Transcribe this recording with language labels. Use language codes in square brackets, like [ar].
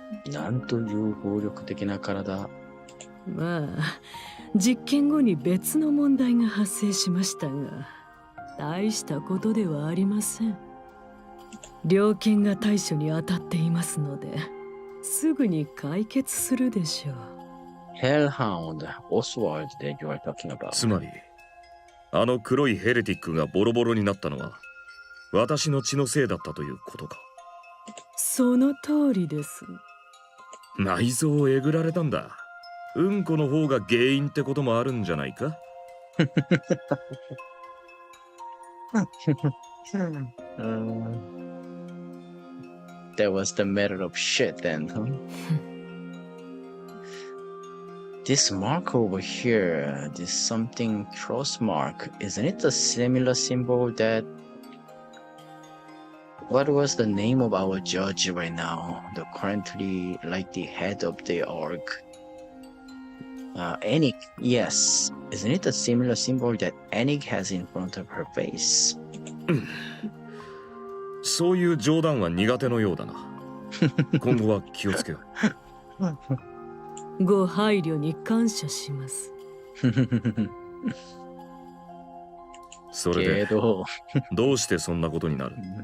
[ja] なんという暴力的な体。まあ実験後に別の問題が発生しましたが大したことではありません。猟犬が対処に当たっていますのですぐに解決するでしょう。 [en] Hellhound Oswald that you are talking about. [ja] つまりあの黒いヘレティックがボロボロになったのは私の血のせいだったということか。その通りです。内臓をえぐられたんだ。うんこの方が原因ってこともあるんじゃないか。 [en] That was the matter of shit then, huh? This mark over here, this something cross mark, isn't it a similar symbol that... What was the name of our judge right now? The currently like the head of the Ark. Anik, yes. Isn't it a similar symbol that Anik has in front of her face? [ja] そういう冗談は苦手のようだな。今後は気をつけよう。ご配慮に感謝します。それでけど、どうしてそんなことになる？